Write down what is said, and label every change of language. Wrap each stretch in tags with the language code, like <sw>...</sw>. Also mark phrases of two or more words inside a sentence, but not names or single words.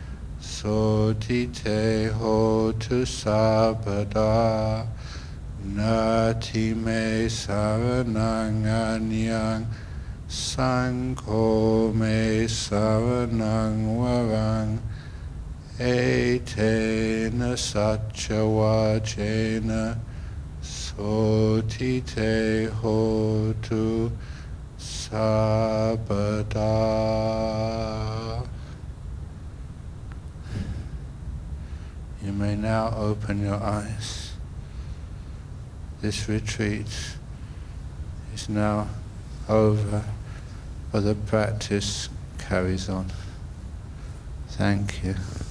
<pi>sotite hotu sabada, nati me saranang anyang, Sangho me saranang warang, etena satchawajena, sotite hotu sabada.</pi> <en>You may now open your eyes. This retreat is now over, but the practice carries on. Thank you.</en>